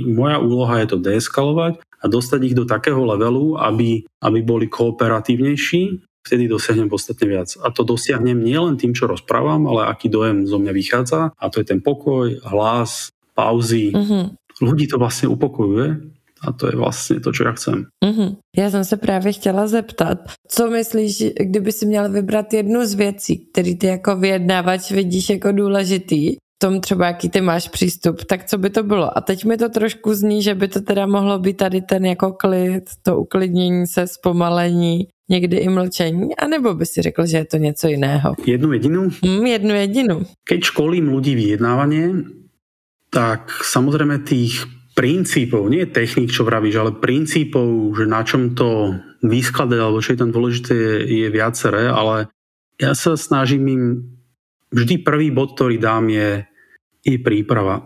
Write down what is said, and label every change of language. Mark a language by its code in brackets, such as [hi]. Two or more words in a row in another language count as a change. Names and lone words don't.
[sk] Moja úloha je to deeskalovať a dostať ich do takého levelu, aby boli kooperatívnejší, vtedy dosiahnem podstatne viac. A to dosiahnem nielen tým, čo rozprávam, ale aký dojem zo mňa vychádza. A to je ten pokoj, hlas, pauzy. Ľudí to vlastne upokojuje a to je vlastne to, čo ja chcem. [cs] Já jsem se právě chtěla zeptat, co myslíš, kdyby si měl vybrat jednu z věcí, který ty jako vyjednávač vidíš jako důležitý, v tom třeba jaký ty máš přístup, tak co by to bylo? A teď mi to trošku zní, že by to teda mohlo být tady ten jako klid, to uklidnění se, zpomalení, někdy i mlčení, anebo by si řekl, že je to něco jiného? [sk] Jednu jedinu? [cs] Jednu jedinu. [sk] Keď školím ľudí vyjednávanie, tak samozrejme tých princípov, nie techník, čo vravíš, ale princípov, že na čom to vyskladať, alebo čo je tam dôležité, je viaceré, ale ja sa snažím im vždy prvý bod, ktorý dám, je príprava.